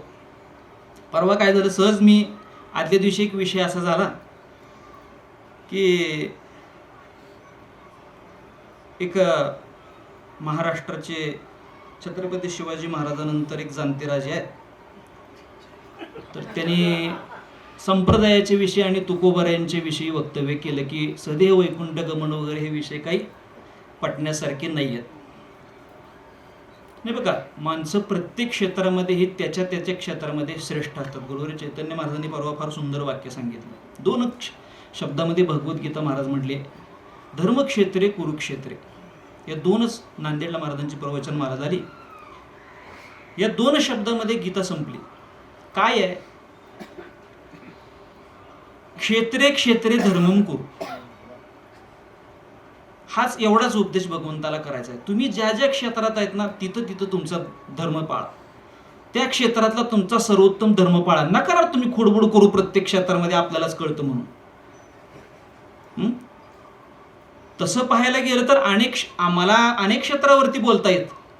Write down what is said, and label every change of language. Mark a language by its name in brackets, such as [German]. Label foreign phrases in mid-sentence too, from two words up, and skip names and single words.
[Marathi] परवा काय झालं, सहज मी आदल्या दिवशी एक विषय असा झाला की एक महाराष्ट्राचे छत्रपती शिवाजी महाराजांनंतर एक जाणते राजे आहेत, तर त्यांनी संप्रदायाचे विषय आणि तुकोबऱ्यांचे विषयी वक्तव्य केलं की सदैव वैकुंठ गमन वगैरे हे विषय काही पटण्यासारखे नाही आहेत. नाही बघा, माणसं प्रत्येक क्षेत्रामध्ये हे त्याच्या क्षेत्रामध्ये श्रेष्ठ असतात. गुरुवारी चैतन्य महाराजांनी परवा फार सुंदर वाक्य सांगितलं. 2 शब्दामध्ये भगवद्गीता महाराज म्हटले, [Sanskrit] धर्मक्षेत्रे कुरुक्षेत्रे. [Marathi] या 2च नांदेडला महाराजांची प्रवचन माला झाली. या 2 शब्दामध्ये गीता संपली. काय आहे? [Sanskrit] क्षेत्रे क्षेत्रे धर्मम कुरु. [Marathi] हाच एवढाच उपदेश भगवंताला करायचा आहे. तुम्ही ज्या ज्या क्षेत्रात आहेत ना, तिथं तुमचा धर्म पाळा. त्या क्षेत्रातला तुमचा सर्वोत्तम धर्म पाळा. नका तुम्ही खोडबोड करू प्रत्येक क्षेत्रामध्ये आपल्यालाच कळतं म्हणून. तसं पाहायला गेलं तर आम्हाला अनेक क्षेत्रावरती बोलता येत.